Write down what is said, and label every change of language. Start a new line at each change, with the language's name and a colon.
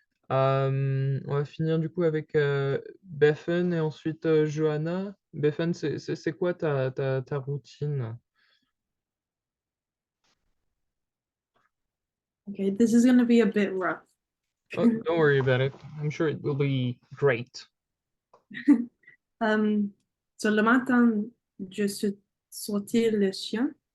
French: On va finir du coup avec Bethan et ensuite Johanna. Bethan, c'est quoi ta routine?
English: Okay, this is going to be a bit rough. Oh, don't worry about it. I'm sure it will be great.
French: So le matin, je suis sortir le chien